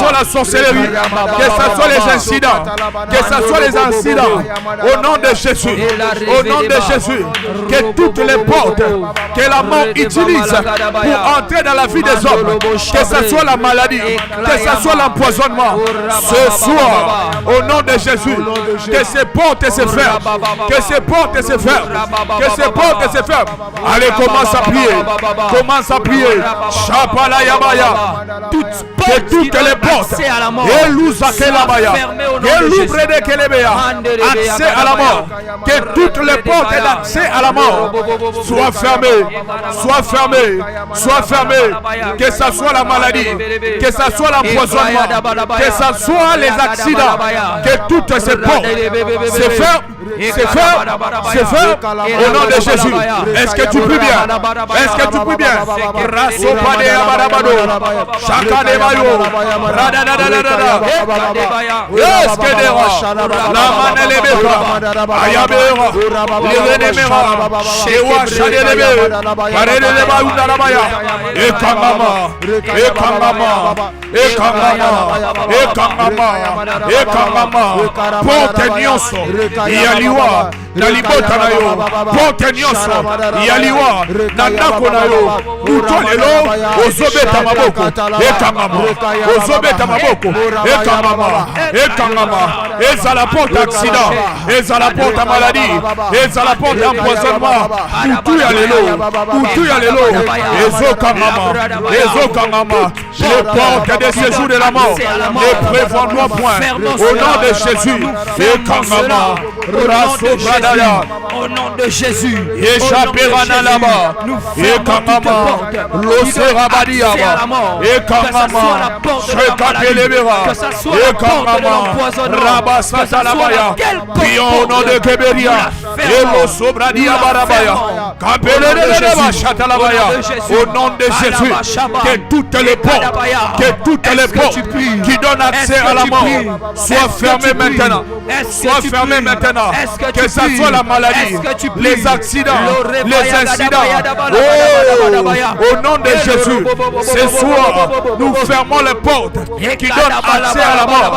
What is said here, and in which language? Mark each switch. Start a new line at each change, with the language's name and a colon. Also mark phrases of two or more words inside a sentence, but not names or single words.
French: soit la sorcellerie, que ce soit les incidents, que ce soit les incidents, au nom de Jésus, au nom de Jésus, que toutes les portes que la mort utilise pour entrer dans la vie des hommes, que ce soit la maladie, que ce soit l'empoisonnement, ce soir, au nom de Jésus, que ces portes se ferment, que ces portes se ferment, que ces portes se ferment. Allez, commence à prier, commence à prier. Chapala Yabaya, que toutes les portes, et l'Ouzakelabaya, et l'Oubrede Kelebea, accès à la mort, que toutes les portes d'accès à la mort soient fermées, soient fermées, soient fermées, que ce soit la maladie, que ce soit l'empoisonnement, que ce soit les accidents, que toutes ces portes se ferment, se ferment, se ferment, au nom de Jésus. Est-ce que tu pries bien? Est-ce que tu pries bien? Rasopade Abarabado, Chakade Bayo, Radadadadada, Eskedera, La Manelebeka, Ayabera, Lirenemera, Shewa Shadelebe, Karedeleba Undarabaya,
Lingala: Ekangama, Ekangama, Ekangama, Ekangama, Ekangama, Ponte Nyonso, Yaliwa, Nalibota na yo, Ponte Nyonso, Yaliwa, Nanako na yo, Utolelo, Ozobeta Maboko, Ekangama, Ozobeta Maboko, Ekangama, Ekangama, Eza
French: la porte accident,
Lingala: Eza
French: la porte maladie,
Lingala: Eza
French: la porte empoisonnement,
Lingala: Utu ya lelo, Utu ya lelo, Ezo Kangama, Ezo Kangama,
French: les portes de séjour de la mort, ne prévendons point, au nom de Jésus, Ekangama, Raso Bradaya, au nom de Jésus, Échappera là-bas, Ekangama, Loserabadiaba, Ekangama, Shekatelebera, Ekangama, Rabasatalabaya, prions au nom de Keberia, Elo Sobradia Barabaya, Kapeleleba Chatalabaya, au nom de Jésus, que toutes les portes, qui donnent accès à la mort soient fermées maintenant, soient fermées maintenant, que ce soit la maladie, les accidents, les incidents, au nom de Jésus, ce soir, nous fermons les portes qui donnent accès à la mort.